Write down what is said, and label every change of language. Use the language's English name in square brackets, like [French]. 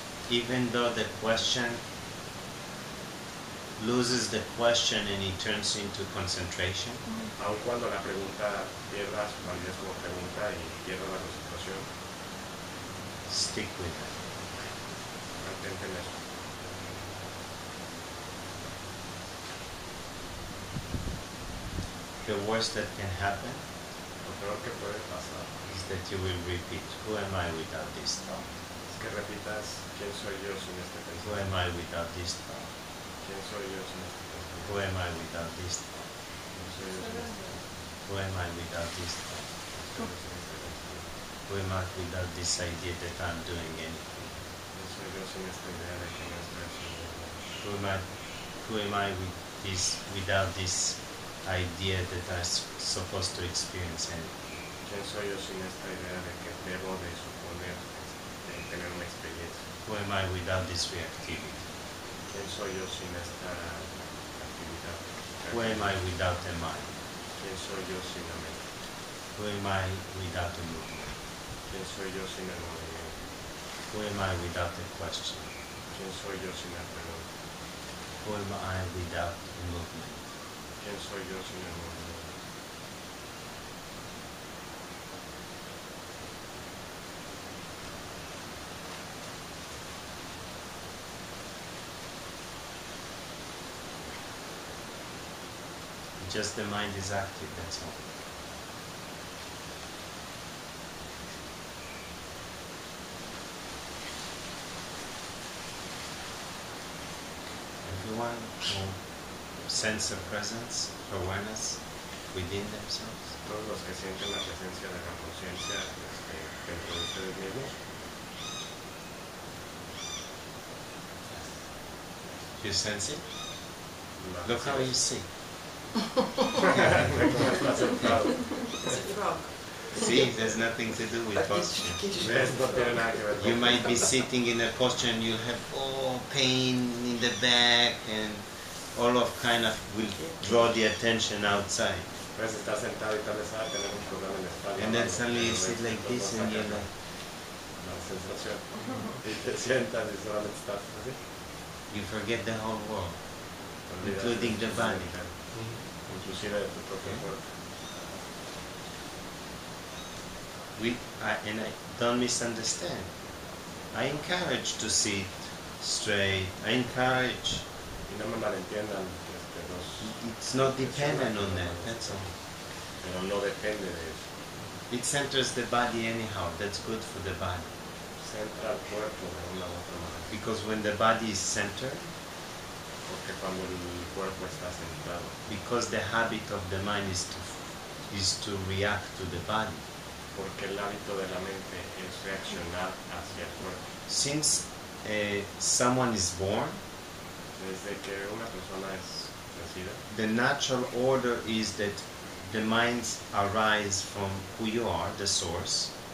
[English] Even though the question loses the question and it turns into concentration, [Spanish] Aun cuando la pregunta pierda su validez como pregunta y pierda la concentración, [English] stick with it. [Spanish] mantente en eso. [English] The worst that can happen [Spanish] Lo peor que puede pasar [English] is that you will repeat, who am I without this thought? [Spanish] es que repitas quién soy yo sin este [English] Who am [Spanish] pensamiento. [English] I without this thought? [Spanish] ¿Quién soy yo sin este pensamiento? [English] Who am I without this thought? [Spanish] ¿Quién soy yo sin este pensamiento? [English] Who am I without this thought? [Spanish] ¿Quién soy yo sin este pensamiento? [English] Who am I without this idea that I'm doing anything? [Spanish] ¿Quién soy yo sin esta idea de que no estoy haciendo nada? [English] Who am I without this idea that I'm supposed to experience anything? [Spanish] ¿Quién soy yo sin esta idea de que debo de suponer de tener una experiencia? [English] Who am I without this reactivity? [Spanish] ¿Quién soy yo sin esta actividad? [English] Who am I without a mind? [Spanish] ¿Quién soy yo sin la mente? [English] Who am I without a movement? [Spanish] ¿Quién soy yo sin el movimiento? [English] Who am I without a question? [Spanish] ¿Quién soy yo sin la pregunta? [English] Who am I without a movement? [Spanish] ¿Quién soy yo sin el movimiento? [English] Just the mind is active, that's all. Everyone who sense a presence, awareness within themselves. [Spanish] Todos los que sienten la presencia de la conciencia dentro de ustedes mismos, [English] You sense it? [Spanish] la [English] Look how you see. [Spanish] ¿Cómo está sentado? [English] It's a frog. See, there's nothing to do with posture. [Spanish] ¿Ves? No tiene nada que ver con [English] You might be sitting in a posture and you'll have pain in the back and all of kind of will draw the attention outside. [Spanish] Puedes estar sentado y tal vez tener un problema en la espalda. [English] And then suddenly you sit like this and you're like, [Spanish] La sensación. Y te sientas y solamente estás así. [English] you forget the whole world, [Spanish] Te olvidas [English] including the body. [Spanish] Inclusive de tu propio cuerpo. [English] And I don't misunderstand. I encourage to sit straight. I encourage. [Spanish] Y no me malentiendan, [English] It's not dependent on that. That's all. [Spanish] pero no depende de eso. [English] It centers the body anyhow. That's good for the body. [Spanish] Centra al cuerpo de una u otra manera. [English] Because when the body is centered, [Spanish] Porque cuando el cuerpo está centrado, [English] because the habit of the mind is to react to the body. [Spanish] porque el hábito de la mente es reaccionar hacia el cuerpo. [English] Since someone is born, [Spanish] Desde que una persona es nacida, [English] the natural order is that the minds arise from who you are, the source,